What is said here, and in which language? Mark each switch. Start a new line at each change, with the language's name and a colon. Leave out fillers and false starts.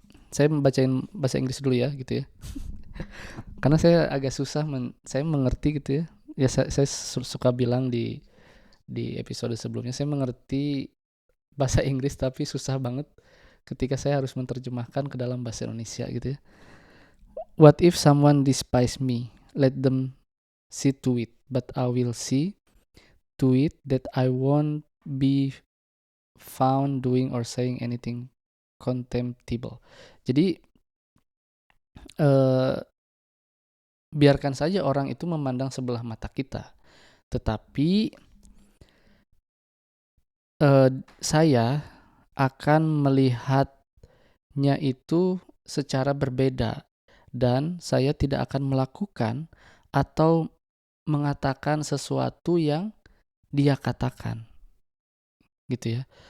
Indonesian: Saya membacain bahasa Inggris dulu ya gitu ya. Karena saya agak susah saya mengerti gitu ya. Ya saya suka bilang di episode sebelumnya, saya mengerti bahasa Inggris tapi susah banget ketika saya harus menerjemahkan ke dalam bahasa Indonesia gitu ya.
English: What if someone despise me? Let them see to it, but I will see to it that I won't be found doing or saying anything contemptible.
Indonesian: Jadi biarkan saja orang itu memandang sebelah mata kita, tetapi saya akan melihatnya itu secara berbeda, dan saya tidak akan melakukan atau mengatakan sesuatu yang dia katakan gitu ya.